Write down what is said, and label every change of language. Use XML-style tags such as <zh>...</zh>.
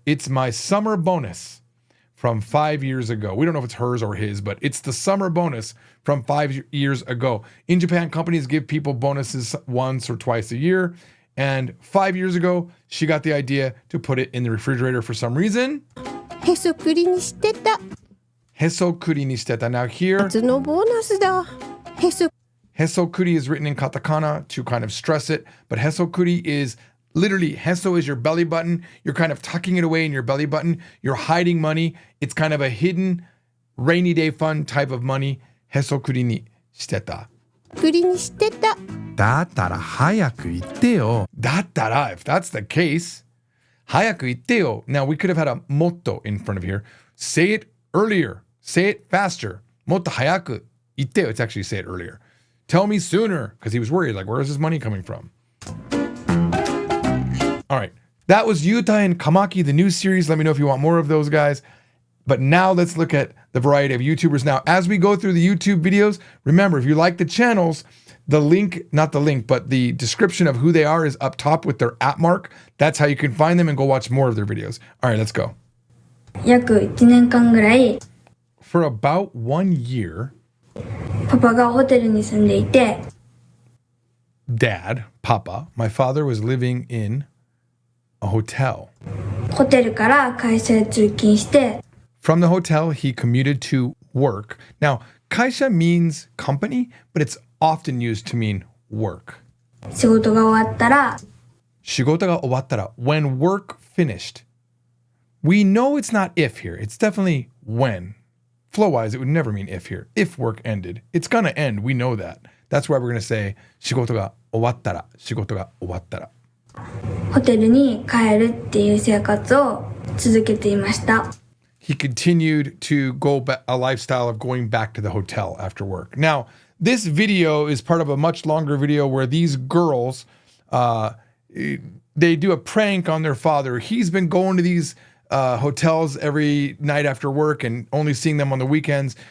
<en>It's my summer bonus from 5 years ago. We don't know if it's hers or his, but it's the summer bonus from 5 years ago. In Japan, companies give people bonuses once or twice a year. And 5 years ago, she got the idea to put it in the refrigerator for some reason.</en> <ja>へそくりにしてた。へそくりにしてた.</ja> <en>Now here,</en> <ja>夏のボーナスだ。へそ。</ja> <en>Hesokuri is written in katakana to kind of stress it, but hesokuri is literally, heso is your belly button. You're kind of tucking it away in your belly button. You're hiding money. It's kind of a hidden rainy day fund type of money.</en> <ja>Hesokuri ni shiteta. くりにしてた。だったら早く言ってよ。だったら,</ja> <en>if that's the case,</en> <ja>早く言ってよ.</ja> <en>Now we could have had a motto in front of here. Say it earlier. Say it faster.</en> <ja>もっと早く言ってよ.</ja> <en>It's actually say it earlier. Tell me sooner, because he was worried, like, where is his money coming from? All right. That was Yuta and Kamaki, the new series. Let me know if you want more of those guys. But now let's look at the variety of YouTubers. Now, as we go through the YouTube videos, remember, if you like the channels, the link, not the link, but the description of who they are is up top with their @ mark. That's how you can find them and go watch more of their videos. All right, let's go.</en> <ja>約1年間ぐらい</ja> <en>For about 1 year,</en> <ja>パパがホテルに住んでいて</ja> <en>Dad, Papa, my father was living in a hotel.</en> <ja>ホテルから会社へ通勤して</ja> <en>From the hotel, he commuted to work. Now, kaisha means company, but it's often used to mean work.</en> <ja>仕事が終わったら Shigota ga owattara.</ja> <en>When work finished. We know it's not if here. It's definitely when. Flow-wise, it would never mean if here. If work ended. It's gonna end. We know that. That's why we're gonna say</en> <ja>仕事が終わったら。仕事が終わったら。ホテルに帰るっていう生活を続けていました。</ja> <en>He continued to go back a lifestyle of going back to the hotel after work. Now, this video is part of a much longer video where these girls, they do a prank on their father. He's been going to these hotels every night after work and only seeing them on the weekends.</en>